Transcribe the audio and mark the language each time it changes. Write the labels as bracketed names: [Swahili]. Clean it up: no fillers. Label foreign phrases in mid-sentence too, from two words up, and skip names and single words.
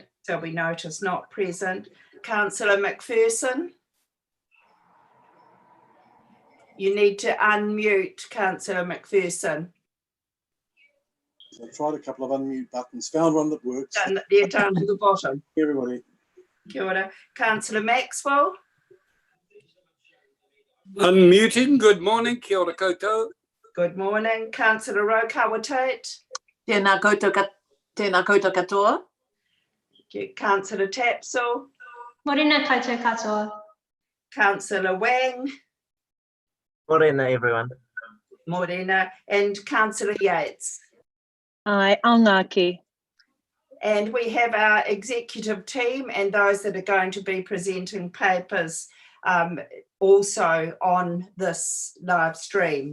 [English] So we notice not present. Councillor McPherson. You need to unmute, Councillor McPherson. I've tried a couple of unmute buttons, found one that works. They're down to the bottom. Everybody. [Māori] Kia ora. [English] Councillor Maxwell. Unmuting. Good morning. [Māori] Kia ora koutou. [English] Good morning. Councillor Rokawa Tate. [Māori] Tēnā koutou katoa. [English] Councillor Tapsell. [Māori] Morena koutou katoa. [English] Councillor Wang. Morena, everyone. Morena. And Councillor Yates. Ai, aungaki. And we have our executive team and those that are going to be presenting papers also on this live stream.